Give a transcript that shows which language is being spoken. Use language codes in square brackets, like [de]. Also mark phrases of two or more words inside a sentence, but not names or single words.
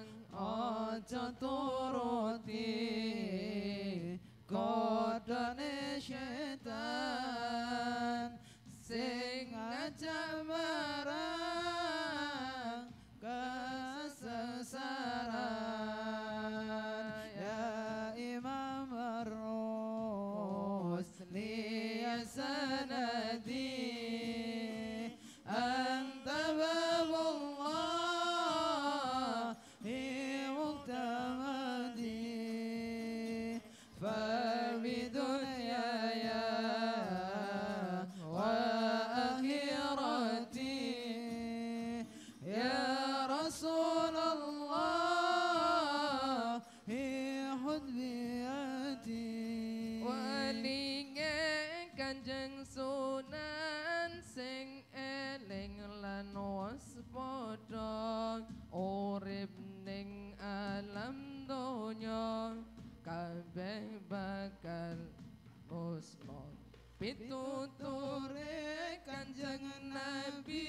[jv] aja turuti godane setan sing ngajak marang kesesaran ya Imam [ar] Ar-Rusli ya sanadi anta babullah muqtamadi فبدنياي وآخرتي يا رسول الله خذ بيدي [jv] walinge Kanjeng Sunan sing eling lan waspada urip ning alam donya kabeh bakal musnah pituture Kanjeng Nabi